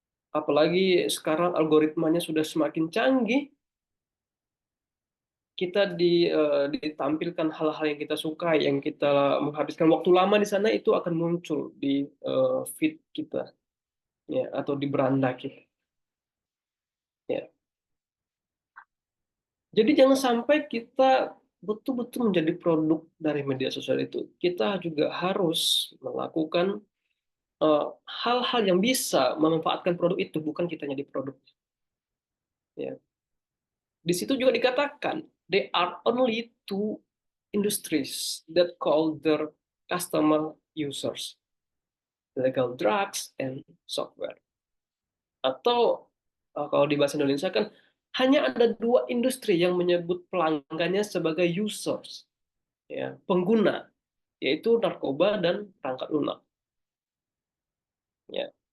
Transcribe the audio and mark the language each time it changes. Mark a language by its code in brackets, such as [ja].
[id] Apalagi sekarang algoritmanya sudah semakin canggih, kita ditampilkan hal-hal yang kita sukai, yang kita menghabiskan waktu lama di sana, itu akan muncul di feed kita, ya, atau di beranda kita. Ya. Jadi jangan sampai kita betul-betul menjadi produk dari media sosial itu. Kita juga harus melakukan hal-hal yang bisa memanfaatkan produk itu, bukan kita jadi produk. Ya. [en] Di situ juga dikatakan, there are only two industries that call their customer users, legal drugs and software. [id] Atau kalau di bahasa Indonesia kan, hanya ada dua industri yang menyebut pelanggannya sebagai users, ya, pengguna, yaitu narkoba dan perangkat lunak. Ya.